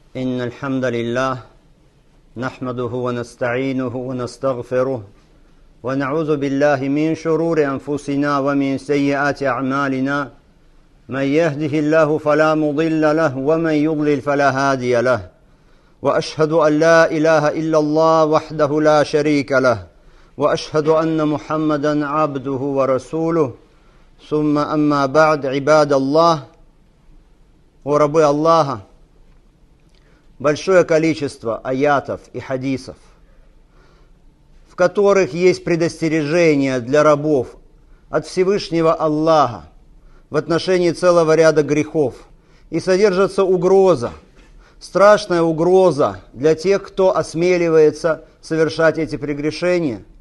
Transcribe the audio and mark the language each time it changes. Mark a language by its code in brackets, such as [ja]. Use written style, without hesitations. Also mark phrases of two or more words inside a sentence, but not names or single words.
[ar] إن الحمد لله نحمده ونستعينه ونستغفره ونعوذ بالله من شرور أنفسنا ومن سيئات أعمالنا من يهده الله فلا مضل له ومن يضلل فلا هادي له وأشهد أن لا إله إلا الله وحده لا شريك له وأشهد أن محمدا عبده ورسوله ثم أما بعد عباد الله وربы Аллаха. [ru] Большое количество аятов и хадисов, в которых есть предостережение для рабов от Всевышнего Аллаха в отношении целого ряда грехов. И содержится угроза, страшная угроза для тех, кто осмеливается совершать эти прегрешения.